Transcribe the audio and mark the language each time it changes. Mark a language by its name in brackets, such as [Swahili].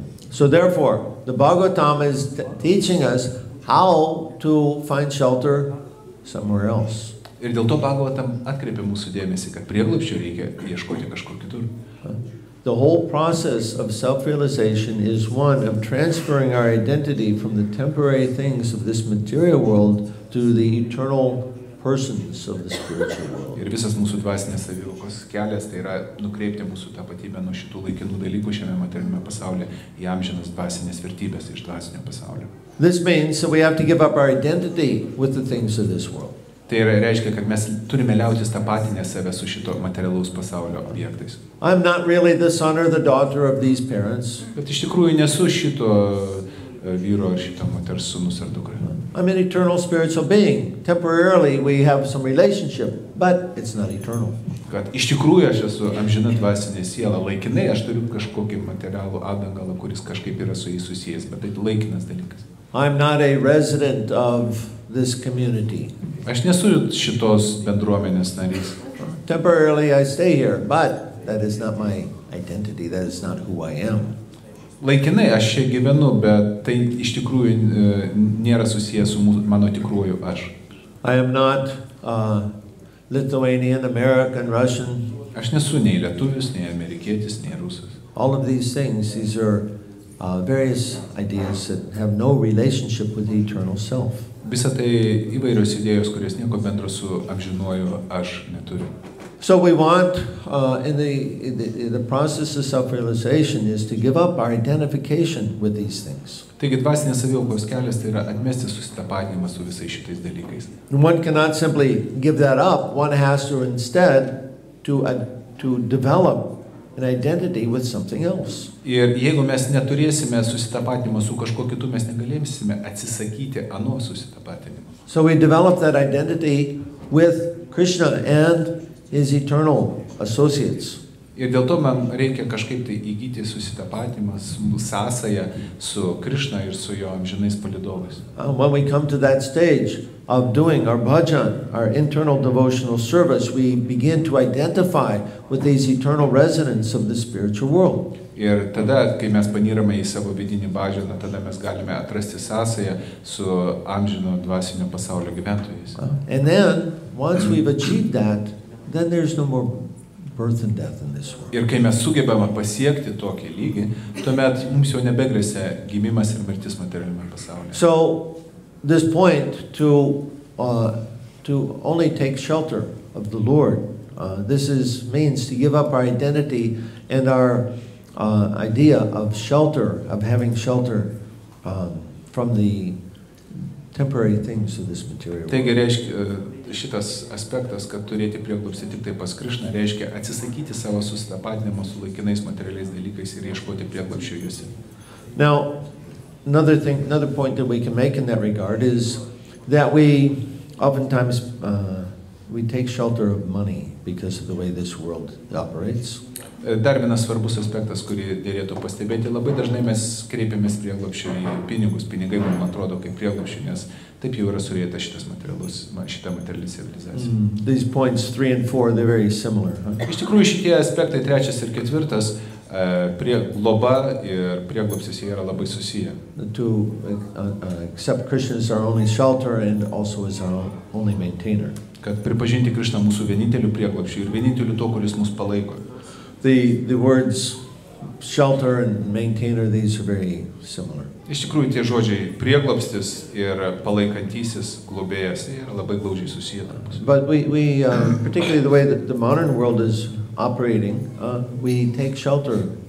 [English] So therefore, the Bhagavatam is teaching us how to find shelter somewhere else. [Lithuanian] Ir dėl to Bhagavatam atkreipia mūsų dėmesį, kad prieglobsčio reikia ieškoti kažkur kitur. [English] The whole process of self-realization is one of transferring our identity from the temporary things of this material world to the eternal persons of the spiritual world. [Lithuanian] Ir visas mūsų dvasinės savivokos kelias tai yra nukreipti mūsų tapatybę nuo šitų laikinų dalykų šiame materialiame pasaulyje į amžinas dvasinės vertybės iš dvasinio pasaulio. [English] This means that we have to give up our identity with the things of this world. [Lithuanian] Tai reiškia, kad mes turime liautis tapatinę save su šito materialaus pasaulio objektais. [English] I'm not really the son or the daughter of these parents. [Lithuanian] Bet iš tikrųjų nesu šito vyro ar šito moters sūnus ar dukra. [English] I'm an eternal spiritual being. Temporarily we have some relationship, but it's not eternal. [Lithuanian] Kad iš tikrųjų aš esu amžina dvasinė siela, laikinai aš turiu kažkokį materialų apdangalą, kuris kažkaip yra su jais susijęs, bet tai laikinas dalykas. [English] I'm not a resident of this community. [Lithuanian] Aš nesu šitos bendruomenės narys. [English] Temporarily I stay here, but that is not my identity. That is not who I am. [Lithuanian] Laikinai aš čia gyvenu, bet tai iš tikrųjų nėra susijęs su mano tikruoju aš. [English] I am not Lithuanian, American, Russian. [Lithuanian] Aš nesu nei lietuvis, nei amerikietis, nei rusas. [English] All of these things, these are various ideas that have no relationship with the eternal self. [Lithuanian] Visa tai įvairios idėjos, kurios nieko bendro su amžinuoju aš neturi. [English] So we want, in the process of self-realization, is to give up our identification with these things. [Lithuanian] Taigi dvasinės savivokos kelias tai yra atmesti susitapatinimą su visais šitais dalykais. [English] And one cannot simply give that up. One has to instead to develop an identity with something else. [Lithuanian] Ir jeigu mes neturėsime susitapatinimo su kažkuo kitu, mes negalėsime atsisakyti ano susitapatinimo. [English] So we develop that identity with Krishna and his eternal associates. [Lithuanian] Ir dėl to man reikia kažkaip tai įgyti susitapatinimą, sąsają su Krishna ir su jo amžinais palydovais. [English] When we come to that stage of doing our bhajan, our internal devotional service, we begin to identify with these eternal residents of the spiritual world. [Lithuanian] Ir tada, kai mes panyrame į savo vidinį bhajaną, tada mes galime atrasti sąsają su amžino dvasinio pasaulio gyventojais. [English] And then, once we've achieved that, then there's no more birth and death in this world. [Lithuanian] Ir kai mes sugebame pasiekti tokį lygį, tuomet mums jau nebegrėsia gimimas ir mirtis materialiame pasaulyje. [English] So, this point to only take shelter of the Lord, means to give up our identity and our idea of shelter, of having shelter from the temporary things of this material world. [Lithuanian] Taigi reiškia, šitas aspektas, kad turėti prieglobstį tik tai pas Krishną, reiškia atsisakyti savo susitapatinimo su laikinais materialiais dalykais ir ieškoti prieglobsčio juose. [English] Now, another point that we can make in that regard is that we oftentimes we take shelter of money because of the way this world operates. [Lithuanian] Dar vienas svarbus aspektas, kurį dėrėtų pastebėti, labai dažnai mes kreipiamės prieglobsčio į pinigus. Pinigai mums atrodo kaip prieglobsčio, nes taip jau yra surėta šita materiali civilizacija. [English] These points 3 and 4, they're very similar. [Lithuanian] Iš tikrųjų šitie aspektai 3 ir 4, globa ir prieglobstis jie yra labai susiję. [English] To accept Krishna as our only shelter and also as our only maintainer. [Lithuanian] Kad pripažinti Krishną mūsų vieninteliu prieglobsčiu ir vieninteliu to, kuris mus palaiko. [English] The words shelter and maintainer, these are very similar. [Lithuanian] Iš tikrųjų tie žodžiai prieglobstis ir palaikantysis globėjas yra labai glaudžiai susiję tarpusavy. [English] But we particularly the way that the modern world is operating, we take shelter.